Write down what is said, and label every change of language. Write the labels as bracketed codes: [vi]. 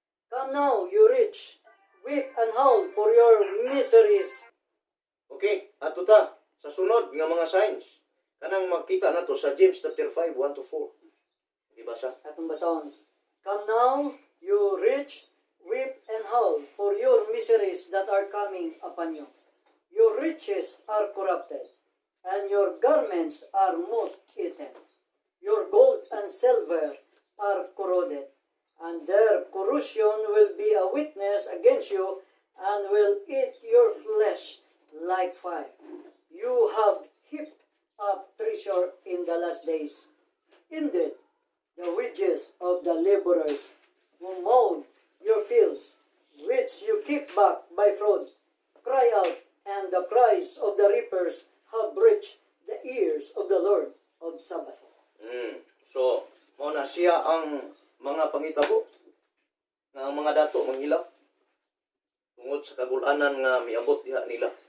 [en] Come now, you rich, weep and howl for your miseries. [ceb] Okay, ato ta sa sunod nga mga signs. Kanang makita nato sa James chapter 5:1-4. Di ba sa? Atong basahon. [en] Come now, you rich, weep and howl for your miseries that are coming upon you. Your riches are corrupted, and your garments are moth eaten. Your gold and silver are corroded, and their corrosion will be a witness against you, and will eat your flesh like fire. You have heaped up treasure in the last days. Indeed, the wages of the laborers who mowed your fields, which you keep back by fraud, cry out, and the cries of the reapers have reached the ears of the Lord of Sabbath. [ceb] So, mao na siya ang mga pangitabo nga ang mga dato manghilak tungod sa kagulanan nga miabot diha nila.